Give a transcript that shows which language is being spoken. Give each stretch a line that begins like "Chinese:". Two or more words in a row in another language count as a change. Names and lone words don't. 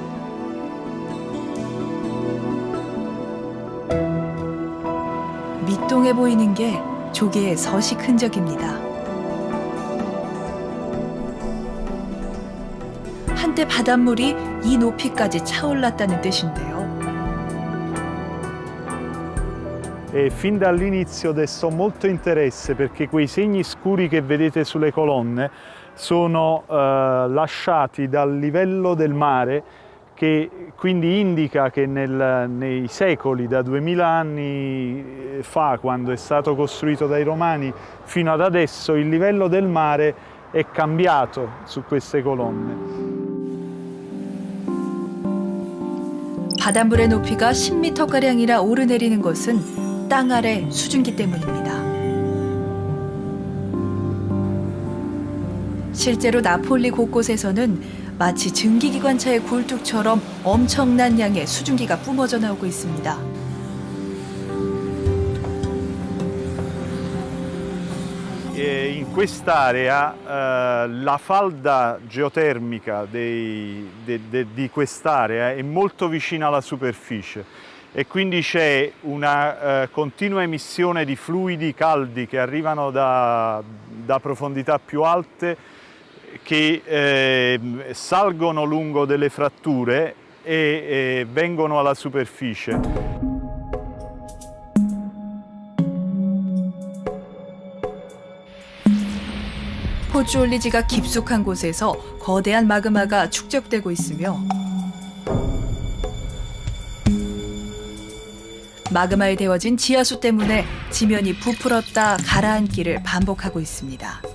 Korean: 밑동에 보이는 게 조개의 서식 흔적입니다. 한때 바닷물이 이 높이까지 차올랐다는 뜻인데요.
Italian: E fin dall'inizio destò molto interesse perché quei segni scuri che vedete sulle colonne sono lasciati dal livello del mare, che quindi indica che nei secoli, da 2000 anni fa, quando è stato costruito dai Romani, fino ad adesso il livello del mare è cambiato su queste colonne.
Korean: 바닷물의 높이가 10m가량이나 오르내리는 것은 땅 아래 수증기 때문입니다. 실제로 나폴리 곳곳에서는 마치 증기기관차의 굴뚝처럼 엄청난 양의 수증기가 뿜어져 나오고 있습니다.
Italian: In quest'area la falda geotermica di quest'area è molto vicina alla superficie e quindi c'è una continua emissione di fluidi caldi che arrivano da profondità più alte, che salgono lungo delle fratture e vengono alla superficie.
Korean: 포주올리지가 깊숙한 곳에서 거대한 마그마가 축적되고 있으며 마그마에 데워진 지하수 때문에 지면이 부풀었다 가라앉기를 반복하고 있습니다.